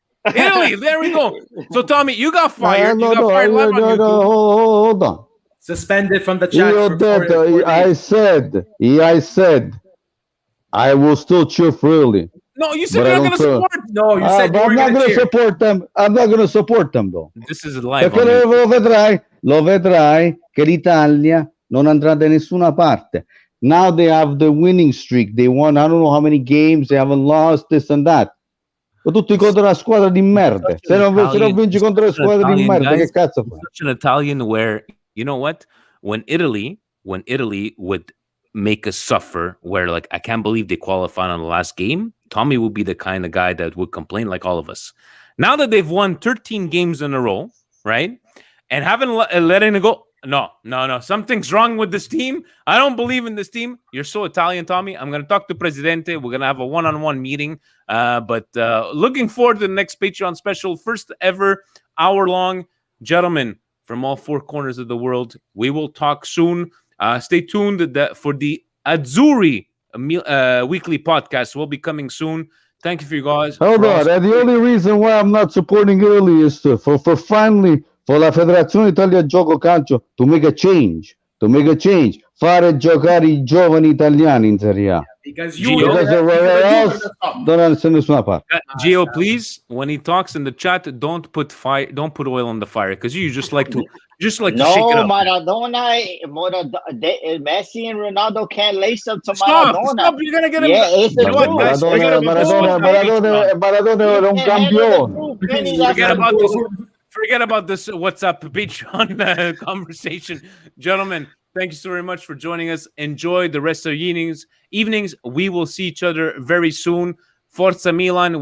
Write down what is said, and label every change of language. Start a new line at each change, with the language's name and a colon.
English: Italy. There we go. So Tommy, you got fired. You got fired live on YouTube. Hold on. Suspended from the chat. I said, I will still cheer for Italy. No, you said you're not going to support. No, you said I'm not going to support them. I'm not going to support them, though. This is live.
Italian: Perché lo vedrai che l'Italia non andrà da nessuna parte.
English: Now they have the winning streak. They won, I don't know how many games. They haven't lost, this and that.
Italian: Ma tutti contro una squadra di merda. Se non vinci contro una squadra di merda, che cazzo fai?
English: Such an Italian where, you know what? When Italy would make us suffer, where like, I can't believe they qualified on the last game, Tommy would be the kind of guy that would complain like all of us. Now that they've won 13 games in a row, right? And haven't letting it go. No. Something's wrong with this team. I don't believe in this team. You're so Italian, Tommy. I'm going to talk to Presidente. We're going to have a one-on-one meeting. But looking forward to the next Patreon special. First ever hour-long. Gentlemen, from all four corners of the world, we will talk soon. Stay tuned for the Azzurri weekly podcast. Will be coming soon. Thank you for you guys. Hold on. And the only reason why I'm not supporting Italy is for finally for la Federazione Italia Gioco Calcio to make a change.
Italian: Fare giocare I giovani italiani in Serie A.
English: Because everywhere else don't understand
Italian: nessuna parte.
English: Gio, please, when he talks in the chat, don't put oil on the fire, because you just like to shake it up. Maradona, Messi and Ronaldo can't lace up to Maradona. Stop, you're gonna get him. Yeah, it's the truth.
Italian: Maradona era un campione.
English: Forget about this WhatsApp Patreon conversation. Gentlemen, thank you so very much for joining us. Enjoy the rest of your evenings. We will see each other very soon. Forza Milan.